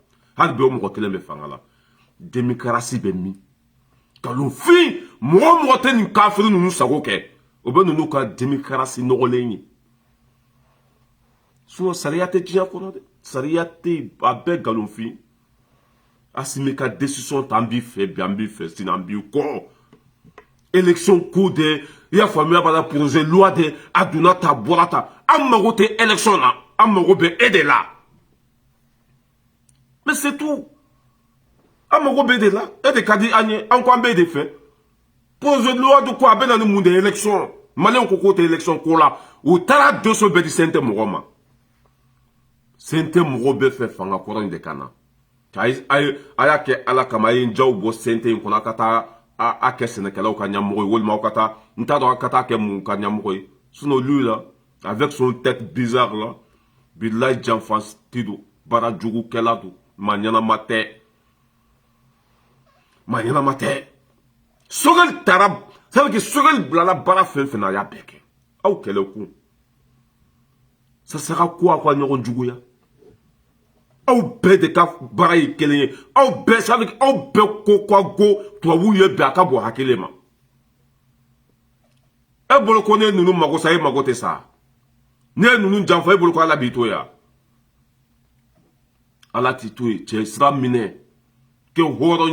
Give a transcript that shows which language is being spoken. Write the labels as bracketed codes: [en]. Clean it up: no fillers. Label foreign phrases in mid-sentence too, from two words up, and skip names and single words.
[bm] hali bi o mɔgɔ kelen bɛ fanga la démocratie bɛ min kalonfin mɔgɔ o mɔgɔ tɛ nin kafiri ninnu sago kɛ o bɛ ninnu ka démocratie nɔgɔlen ye sinon sariya tɛ diɲɛ kɔnɔ dɛ sariya tɛ a bɛɛ galonfin Asimi ka décision ta an b'i fɛ bi an b'i fɛ sini an b'i kɔ élection ko de i y'a faamuya b'a la [fr] projet loi [bm] de a donna ta a bɔra ta an mago tɛ élection na an mago bɛ e de la [fr] mais c'est tout [bm] an mago bɛ e de la e de ka di an ye an ko an bɛ e de fɛ [fr] projet loi [bm] de ko a bɛ na ni mun de élection maliyɛnw ko k'o tɛ élection ko la u taara doso bɛɛ di sen tɛ mɔgɔ ma sen tɛ mɔgɔ bɛɛ fɛ fanga kɔrɔ in de ka na a y'a kɛ ala kama a ye n jaw bɔ sen tɛ in kɔnɔ a ka taa a kɛ sɛnɛkɛlaw ka ɲɛmɔgɔ ye walima aw ka taa n t'a dɔn a ka taa kɛ mun ka ɲɛmɔgɔ ye sinon [fr] lui là avec son tête bizarre là [bm] bilayi janfati don baara jugukɛla don maa ɲɛnama tɛ Sogɛli taara [fr] c'est à dire que [bm] Sogɛli bilala baara fɛn fɛn na a y'a bɛɛ kɛ aw kɛlɛkun [fr] ça sera [bm] ko aw ka ɲɔgɔn juguya aw bɛɛ de ka baara ye kelen ye aw bɛɛ [fr] c'est à dire [bm] aw bɛɛ ko ka go tubabuw ye bɛn a ka bɔ hakili ma e bolo ko ne ninnu mago sa e mago tɛ sa ne ye ninnu janfa e bolo ko ala b'i to yan ala t'i to yen cɛ sira minɛ kɛ hɔrɔn